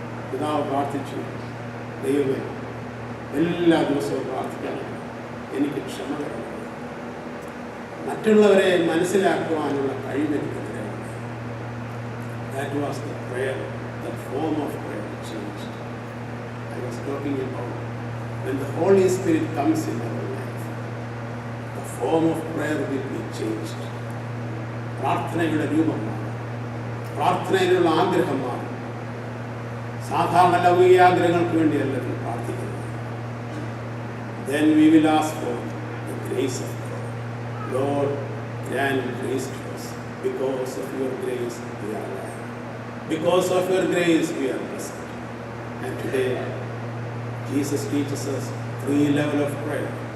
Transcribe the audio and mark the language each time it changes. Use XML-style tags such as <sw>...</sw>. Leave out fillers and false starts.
<ml>പിതാവ് പ്രാർത്ഥിച്ചു, ദൈവമേ എല്ലാ ദിവസവും പ്രാർത്ഥിക്കണം, എനിക്ക് ക്ഷമ തരണം, മറ്റുള്ളവരെ മനസ്സിലാക്കുവാനുള്ള കഴിവ് എനിക്ക് തരണം.</ml> <en>That was the prayer, the form of prayer changed. I was talking about when the Holy Spirit comes in our life, the form of prayer will be changed.</en> <ml>പ്രാർത്ഥനയുടെ രൂപം മാറും, പ്രാർത്ഥനയിലുള്ള ആഗ്രഹം മാറും. സാധാരണ ലൗകിക ആഗ്രഹങ്ങൾക്ക് വേണ്ടിയല്ല പ്രാർത്ഥിക്കുന്നത്.</ml> <en>Then we will ask for the grace of God. Lord, grant grace to us. Because of your grace, we are alive. Because of your grace, we are blessed. And today, Jesus teaches us 3 levels of prayer.</en>